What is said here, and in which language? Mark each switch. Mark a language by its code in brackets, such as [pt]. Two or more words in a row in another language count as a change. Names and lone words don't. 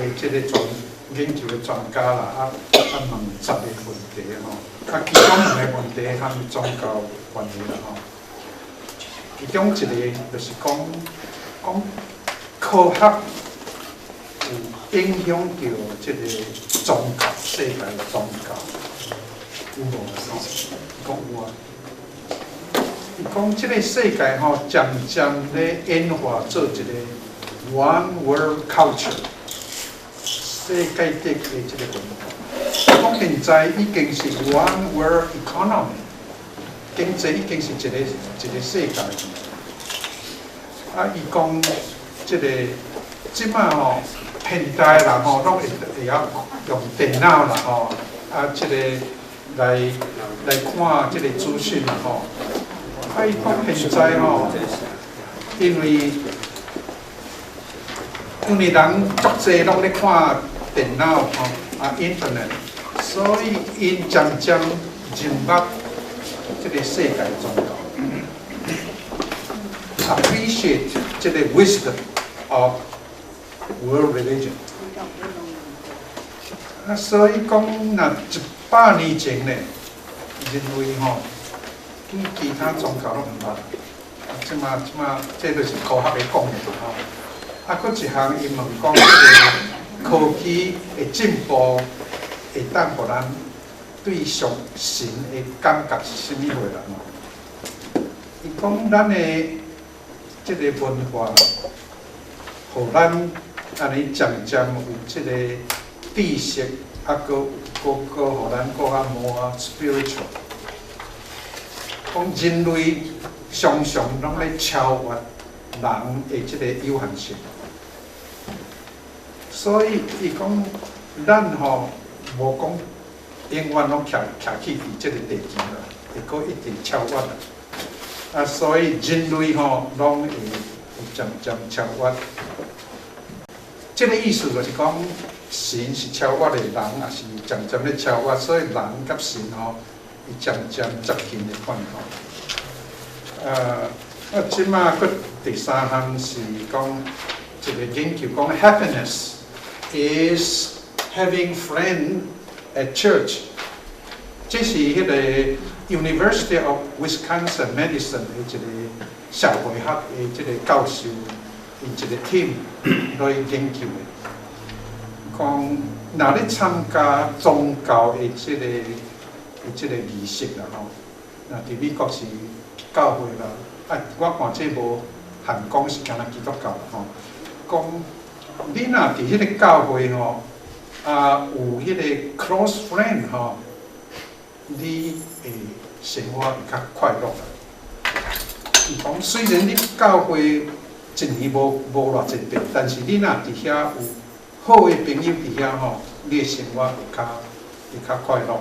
[nan] 即個研究的專家啦，問10個問題吼，其中2個問題和宗教有關係啦吼，其中一個就是講科學有影響到這個宗教，世界的宗教有無？講有啊。伊讲即个世界吼，渐渐咧演化做一个 [en] one world culture， [nan] 世界级的即个文化。讲现在已经是 [en] one world economy， [nan] 经济已经是一个世界。伊讲即个即摆吼，现代人吼拢会晓用电脑啦吼，即个来看即个资讯啦吼。伊讲现在吼，因为人足侪拢咧看电脑吼 ，internet，所以因渐渐进入即个世界宗教 ，appreciate 即个 [en] wisdom of world religion。 [nan] 所以讲，若100年前呢，认为吼。其他宗教拢唔捌，即马这就是科学的讲的吼。佫一项，伊问讲，科技的进步会当互咱对上神的感觉是甚物货啦吼？伊讲咱的即个文化，互咱安尼渐渐有即个知识，佫互咱更较 [en] more spiritual。 [nan] 讲人类常常拢咧超越人的即个有限性，所以伊讲咱吼无讲永远拢徛起伫即个地球啦，会阁一直超越啦。所以人类吼拢会渐渐超越。即个意思就是讲，神是超越的，人也是渐渐咧超越，所以人甲神吼。伊渐渐接近的款吼。即马佫第三项是讲一个研究讲 [en] happiness is having friend at church。 [nan] 这是迄个 University of Wisconsin Medicine 的一个社会学的即个教授，因一个 team 来研究的，讲若咧参加宗教的即个仪式啦吼，那伫美国是教会啦，我看这无限讲是干那基督教啦吼。讲你若伫迄个教会吼，有迄个 [en] close friend [nan] 吼，你会生活会较快乐啦。伊讲虽然你教会一年无偌济遍，但是你若伫遐有好的朋友伫遐吼，你的生活会较快乐。